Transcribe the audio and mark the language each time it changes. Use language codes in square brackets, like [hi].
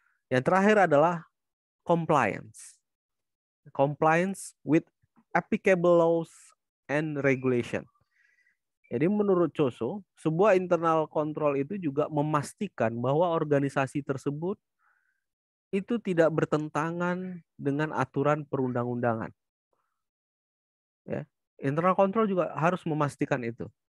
[id] Yang terakhir adalah compliance. [en] Compliance with applicable laws and regulation. [id] Jadi menurut COSO, sebuah internal control itu juga memastikan bahwa organisasi tersebut itu tidak bertentangan dengan aturan perundang-undangan. Ya. Internal control juga harus memastikan itu.